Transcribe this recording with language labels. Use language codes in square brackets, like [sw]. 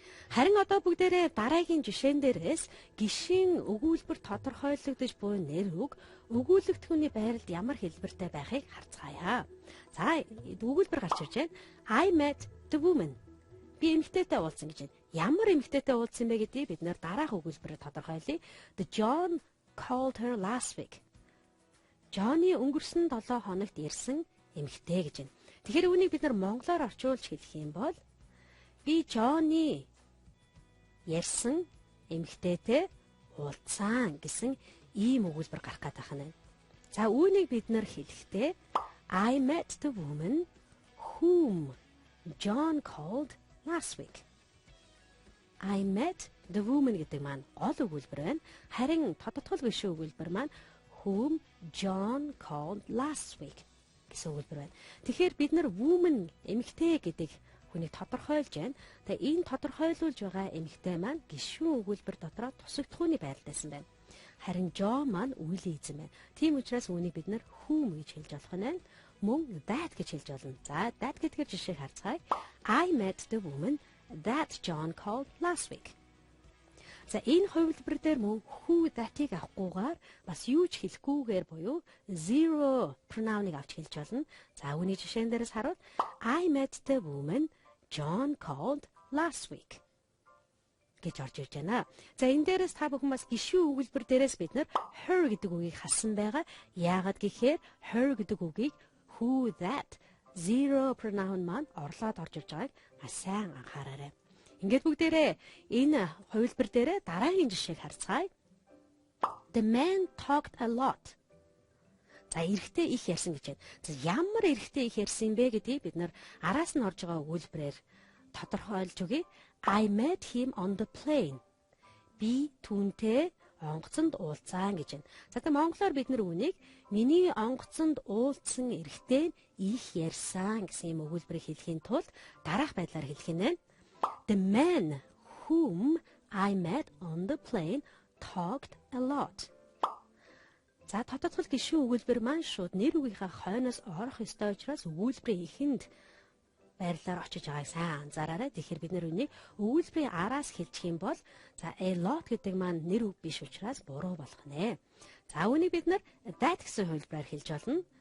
[mn] Харин одоо бүгдээрээ дараагийн жишээн дээрээс гишийн өгүүлбэр тодорхойлогдож буй нэр үг өгүүлэгдэхүүний байралд ямар хэлбэртэй байхыг харцгаая. За өгүүлбэр гарч ирж байна. [en] I met the woman. [mn] Би эмэгтэйтэй уулзсан гэж байна. Ямар эмэгтэйтэй уулзсан бэ гэдгийг бид нэр дараах өгүүлбэрээр тодорхойлъё. [en] The John called her last week. [mn] Johnny өнгөрсөн 7 хоногт ирсэн эмэгтэй гэж байна. Тэгэхээр үүнийг бид нар монголоор орчуулж хэлэх юм бол би Johnny ярьсан эмэгтэйтэй уулзсан гэсэн ийм өгүүлбэр гарах гэдэг байна. За үүнийг бид нар хэлэхдээ [en] I met the woman whom John called last week. I met the woman [mn] гэдэг маань гол өгүүлбэр байна. Харин тодотгол гишүүн өгүүлбэр маань [en] whom John called last week [mn] гэсэн өгүүлбэр байна. Тэгэхээр бид нар woman эмэгтэй гэдэг хүнийг тодорхойлж байна. Тэгээ энэ тодорхойлуулж байгаа эмэгтэй маань гишүүн өгүүлбэр дотроо тусагдхууны байралтайсан байна. Харин John маань үеийн эзэн байна. Тийм учраас үүнийг бид нар whom гэж хэлж болох нь байна. Мөн that гэж хэлж болно. За that гэдгээр жишээг харцгаая. [en] I met the woman that John called last week. [mn] За энэ хувилбар дээр мөн who that-ийг авахгүйгээр бас юу ч хэлэхгүйгээр буюу zero pronoun-ыг авч хэлж болно. За үүний жишээн дээрээс харуул [en] I met the woman John called last week [mn] гэж орж ирж байна. За энэ дээрээс та бүхэн бас гишүүн өгүүлбэр дээрээс бид нар her гэдэг үгийг хассан байгаа. Яагаад гэхээр her гэдэг үгийг who that zero pronoun маань орлоод орж ирж байгааг маш сайн анхаараарай. Ингээд бүгдээрээ энэ хувилбар дээрээ дараагийн жишээг харцгаая. [en] The man talked a lot. [mn] За эрэгтэй их ярьсан гэж байна. За ямар эрэгтэй их ярьсан бэ гэдгийг бид нар араас нь орж байгаа өгүүлбэрээр тодорхойлж өгье. [en] I met him on the plane. [mn] Би түүнтэй онгоцонд уулзсан гэж байна. За тэгээ монголоор бид нар үүнийг миний онгоцонд уулзсан эрэгтэй их ярьсан гэсэн юм өгүүлбэрийг хэлэхийн тулд дараах байдлаар хэлэх нь байна. [en] The man whom I met on the plane talked a lot. [mn] За тодотгол гишүүн өгүүлбэр маань шууд нэр үгийнхаа хойноос орох ёстой учраас өгүүлбэрийн эхэнд байрлалаар очиж байгааг сайн анзаараарай. Тэгэхээр бид нэр үнийг өгүүлбэрийн араас хэлчих юм бол за a lot гэдэг маань нэр үг биш учраас буруу болох нэ. За үүнийг бид нэр that гэсэн хувилбараар хэлж болно.